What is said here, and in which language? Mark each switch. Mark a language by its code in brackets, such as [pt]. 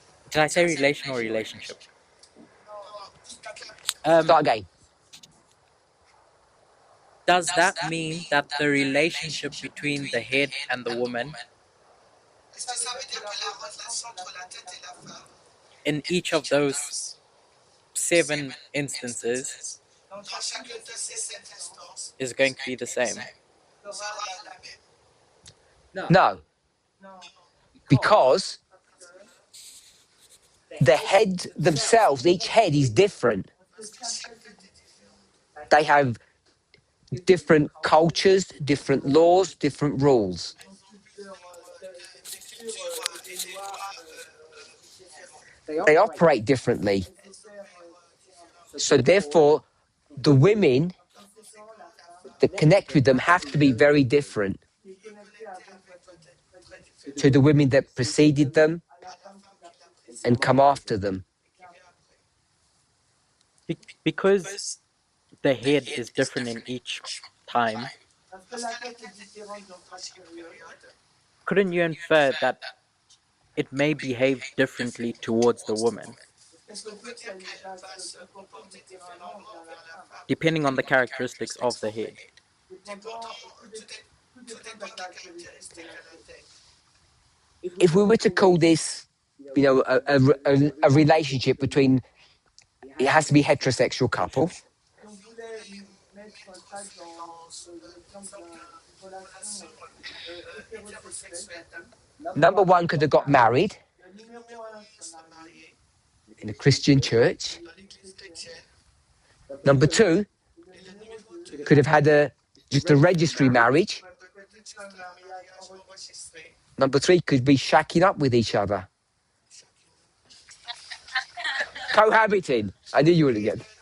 [en] Did I say relation or relationship? [fr] Non, [en] speak up. Start again. Does that mean that the relationship between the head and the woman, [fr] Est-ce que ça veut dire que la relation entre la tête et la femme, [en] in each of those 7 instances, [fr] dans chacune de ces 7 instances, [en] is going to be the same? [fr] sera la même? [en] No, because the heads themselves, each head is different. [fr] Parce que chaque tête est différente. [en] They have different cultures, different laws, different rules. [fr] Des cultures et des lois différentes. [en] They operate differently. [fr] Elles opèrent différemment. [en] So therefore, the women that connect with them have to be very different [fr] Les connectés avec doivent être très différents. [en] to the women that preceded them [fr] À la femme qui l'a précédé [en] and come after them. [fr] et qui vient après. [en] Because the head is different in each time, [fr] Parce que la tête est différente dans chaque période. [en] couldn't you infer that it may behave differently towards the woman, [fr] Est-ce qu'on peut dire qu'elle va se comporter différemment envers la femme, [en] depending on the characteristics of the head? [fr] dépendant, tout dépend de la caractéristique de la tête. [en] If we were to call this, a relationship between, it has to be heterosexual couple. [fr] Si on voulait mettre ça dans l'exemple d'une relation hétérosexuelle, [en] Number one could have got married [fr] le numéro 1 se marier [en] in a Christian church. [fr] dans l'église chrétienne, [en] Number two [fr] et le numéro 2 [en] could have had just a registry marriage. [fr] peut être juste un mariage enregistré. [en] Number three could be shacking up with each other. Cohabiting. I knew you would again.